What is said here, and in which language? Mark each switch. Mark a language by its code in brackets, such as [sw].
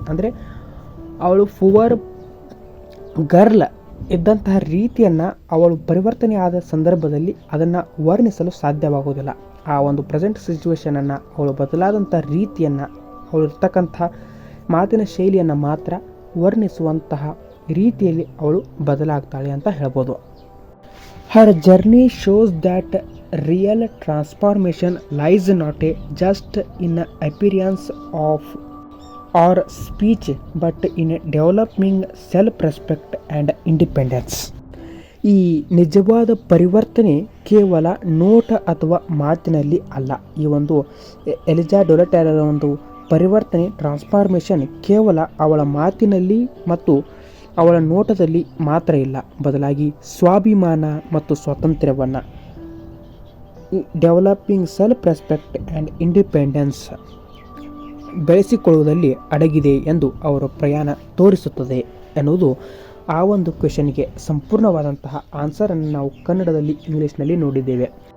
[kn] ಅಂದರೆ ಅವಳು [en] poor girl [kn] ಇದ್ದಂತಹ ರೀತಿಯನ್ನು ಅವಳು ಪರಿವರ್ತನೆ ಆದ ಸಂದರ್ಭದಲ್ಲಿ ಅದನ್ನು ವರ್ಣಿಸಲು ಸಾಧ್ಯವಾಗುವುದಿಲ್ಲ. ಆ ಒಂದು ಪ್ರೆಸೆಂಟ್ ಸಿಚುವೇಶನನ್ನು ಅವಳು ಬದಲಾದಂಥ ರೀತಿಯನ್ನು, ಅವಳು ಇರ್ತಕ್ಕಂಥ ಮಾತಿನ ಶೈಲಿಯನ್ನು ಮಾತ್ರ ವರ್ಣಿಸುವಂತಹ ರೀತಿಯಲ್ಲಿ ಅವಳು ಬದಲಾಗ್ತಾಳೆ ಅಂತ ಹೇಳ್ಬೋದು. [en] Her journey shows that real transformation lies not just in appearance of or speech but in developing self-respect and independence. [kn] ಈ ನಿಜವಾದ ಪರಿವರ್ತನೆ ಕೇವಲ ನೋಟ ಅಥವಾ ಮಾತಿನಲ್ಲಿ ಅಲ್ಲ. ಈ ಒಂದು ಎಲಿಜಾ ಡೊಲಟೆರಾದ ಒಂದು ಪರಿವರ್ತನೆ, ಟ್ರಾನ್ಸ್ಫಾರ್ಮೇಷನ್ ಕೇವಲ ಅವಳ ಮಾತಿನಲ್ಲಿ ಮತ್ತು ಅವಳ ನೋಟದಲ್ಲಿ ಮಾತ್ರ ಇಲ್ಲ, ಬದಲಾಗಿ ಸ್ವಾಭಿಮಾನ ಮತ್ತು ಸ್ವಾತಂತ್ರ್ಯವನ್ನು, [en] developing self respect and independence [kn] ಬೆಳೆಸಿಕೊಳ್ಳುವುದರಲ್ಲಿ ಅಡಗಿದೆ ಎಂದು ಅವರ ಪ್ರಯಾಣ ತೋರಿಸುತ್ತದೆ ಎನ್ನುವುದು ಆ ಒಂದು ಕ್ವೆಶನ್ಗೆ ಸಂಪೂರ್ಣವಾದಂತಹ ಆನ್ಸರನ್ನು ನಾವು ಕನ್ನಡದಲ್ಲಿ ಇಂಗ್ಲೀಷ್ನಲ್ಲಿ ನೋಡಿದ್ದೇವೆ.